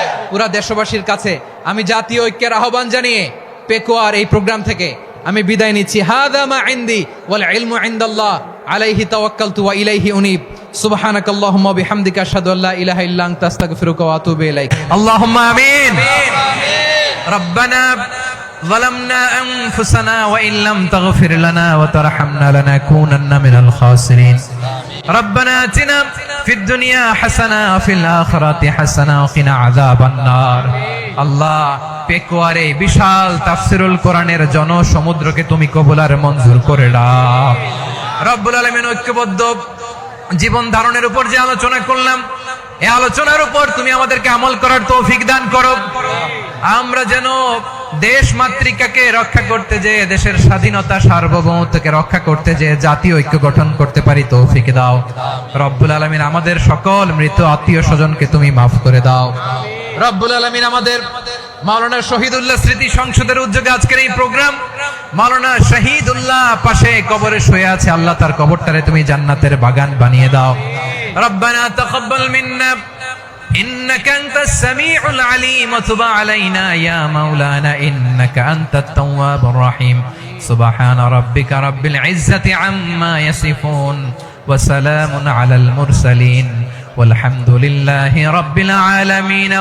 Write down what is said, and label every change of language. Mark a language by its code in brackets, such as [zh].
[bn] পুরা দেশবাসীর কাছে আমি জাতীয় ঐক্যের আহ্বান জানিয়ে পেকুয়ার এই প্রোগ্রাম থেকে আমি বিদায় নিচ্ছি। [ar] হাদা মা ইনদি ওয়াল ইলমু ইনদাল্লাহ আলাইহি তাওয়াক্কালতু ওয়া ইলাইহি উনীব। সুবহানাকাল্লাহুম্মা ওয়া বিহামদিকা আশহাদু আল্লা ইলাহা ইল্লা আনতা আস্তাগফিরুকা ওয়া আতুবু ইলাইক। আল্লাহুম্মা আমিন। রব্বানা ظلمنا أنفسنا وإن لم تغفر لنا وترحمنا لنكونن من الخاسرين. ربنا آتنا في الدنيا حسنة وفي الآخرة حسنة وقنا عذاب النار. [bn] আল্লাহ, পেকুয়ারে বিশাল তাফসিরুল কোরআনের জনসমুদ্রকে তুমি কবুল আর মঞ্জুর করে নাও। রব্বুল আলামিন, ঐক্যবদ্ধ জীবন ধারণের উপর যে আলোচনা করলাম, এই আলোচনার উপর তুমি আমাদেরকে আমল করার তৌফিক দান করো। আমরা যেন দেশ মাতৃকাকে রক্ষা করতে যে, দেশের স্বাধীনতা সার্বভৌমত্বকে রক্ষা করতে যে জাতীয় ঐক্য গঠন করতে পারি তৌফিক দাও। রব্বুল আলামিন, আমাদের সকল মৃত আত্মীয় স্বজনকে তুমি মাফ করে দাও। রব্বুল আলামিন, আমাদের মাওলানা শহীদুল্লাহ স্মৃতি সংসদের উদ্যোগে আজকের এই প্রোগ্রাম, মাওলানা শহীদুল্লাহ পাশে কবরে শুয়ে আছে, আল্লাহ তার কবরটারে তুমি জান্নাতের বাগান বানিয়ে দাও। [ar] রব্বানা তাকাব্বাল মিন্না إنك أنت السميع العليم وتب علينا يا مولانا إنك أنت التواب الرحيم. سبحان ربك رب العزة عما يصفون وسلام على المرسلين والحمد لله رب العالمين.